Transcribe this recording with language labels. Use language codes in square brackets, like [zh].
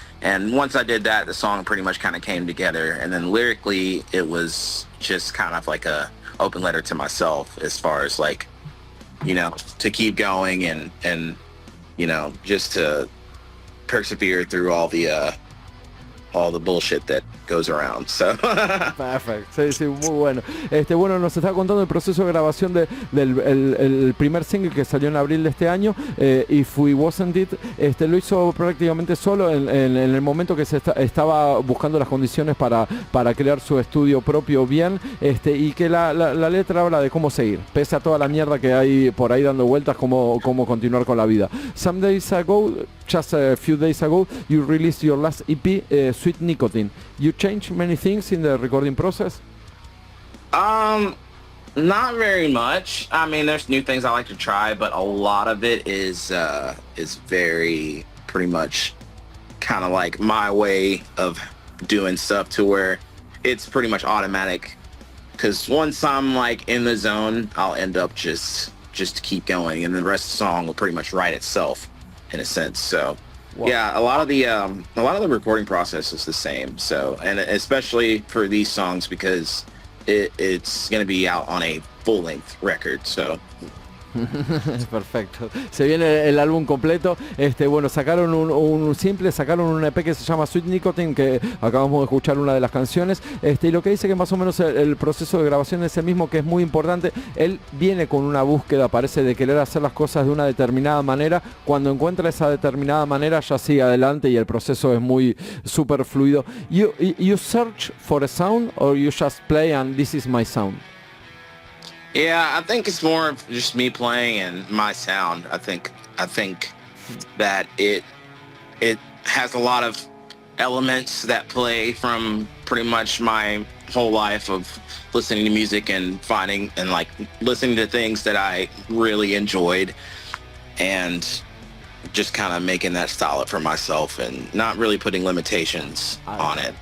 [en] And once I did that, the song pretty much kind of came together. And then lyrically, it was just kind of like a open letter to myself, as far as like, you know, to keep going and you know, just to persevere through all the bullshit that goes around. So. [es] Perfecto, sí, muy bueno. Bueno, nos está contando el proceso de grabación del primer single que salió en abril de este año, If We Wasn't It. Lo hizo prácticamente solo en el momento que se estaba buscando las condiciones para crear su estudio propio bien, y que la letra habla de cómo seguir, pese a toda la mierda que hay por ahí dando vueltas, cómo continuar con la vida. [en] Some days ago, just a few days ago, you released your last EP, Sweet Nicotine. You changed many things in the recording process? Not very much. I mean, there's new things I like to try, but a lot of it is very pretty much kind of like my way of doing stuff, to where it's pretty much automatic. Because once I'm like in the zone, I'll end up just keep going, and the rest of the song will pretty much write itself in a sense. So. Wow. Yeah, a lot of the recording process is the same. So, and especially for these songs, because it's going to be out on a full-length record. So. [es] Perfecto. Se viene el álbum completo. Bueno, sacaron un simple, sacaron un EP que se llama Sweet Nicotine, que acabamos de escuchar una de las canciones. Y lo que dice que más o menos el proceso de grabación es el mismo, que es muy importante. Él viene con una búsqueda, parece, de querer hacer las cosas de una determinada manera. Cuando encuentra esa determinada manera, ya sigue adelante y el proceso es muy súper fluido. [en] You search for a sound, or you just play and this is my sound? Yeah, I think it's more of just me playing and my sound. I think that it has a lot of elements that play from pretty much my whole life of listening to music and finding and like listening to things that I really enjoyed and just kind of making that style up for myself and not really putting limitations on it.